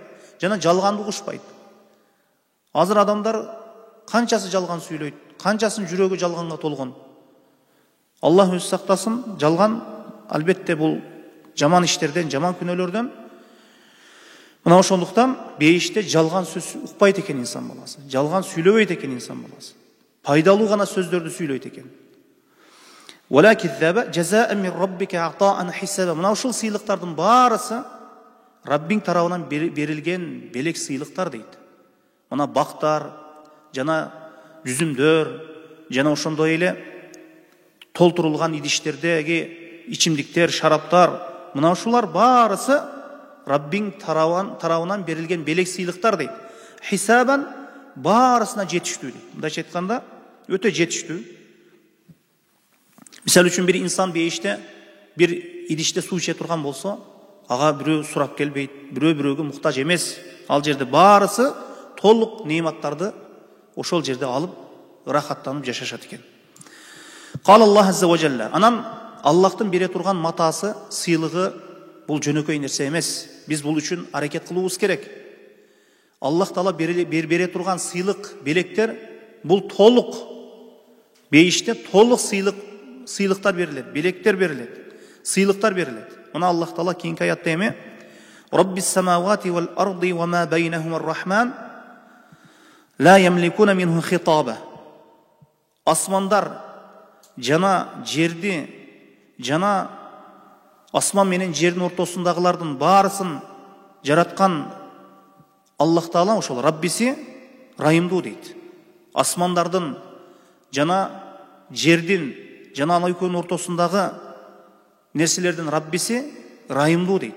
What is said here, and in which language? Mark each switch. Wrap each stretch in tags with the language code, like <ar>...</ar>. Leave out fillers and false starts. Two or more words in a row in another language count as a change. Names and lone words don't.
<ky>Жана жалганды угушпайт. Азыр адамдар канчасы жалган сүйлөйт, канчасынын жүрөгү жалганга толгон. Аллах өзү сактасын, жалган албетте бул жаман иштерден, жаман күнөөлөрдөн. Мына ошондуктан бейиште жалган сөз укпайт экен инсан баласы. Жалган сүйлөбөйт экен инсан баласы. Пайдалуу гана сөздөрдү сүйлөйт экен.</ky> <ar>ولا كذابا جزاء من ربك عطاء حسابا.</ar> <ky>Мына ушул сыйлыктардын баарысы Раббиң тарабынан берилген белек сыйлыктар дейт. Мына бактар, жана жүзүмдөр, жана ошондой эле толтурулган идиштердеги içimdiktер, шараптар, мына ушулар барысы Раббиң тарабынан берилген белек сыйлыктар дейт. Хисабан барысына жетиштүү дейт. Мындайча айтканда, өтө жетиштүү. Мисал үчүн бир инсан бейиште бир идиште суу иче турган болсо, ага бирөө сурап келбейт, бирөө-бирөөгө муктаж эмес. Ал жерде барысы толук неиматтарды ошол жерде алып, рахаттанып жашашат экен.</ky> <ar>قال الله عز وجل.</ar> <ky>Анан Аллахтын бере турган матасы, сыйлыгы бул жөнөкөй нерсе эмес. Биз бул үчүн аракет кылуубуз керек. Аллах Таала бере турган сыйлык, белектер бул толук бейиште толук сыйлыктар берилет, белектер берилет, сыйлыктар берилет. Мына Аллах Таала кийинки аятта эми:</ky> <ar>"رب السماوات والأرض وما بينهما الرحمن لا يملكون منه خطابا."</ar> <ky>Асмандар жана жерди, жана асман менен жердин ортосундагылардын баарысын жараткан Аллах Таала ошол Раббиси райымдуу дейт. Асмандардын жана жердин жана ана экөөнүн ортосундагы нерселердин Раббиси райымдуу дейт.</ky>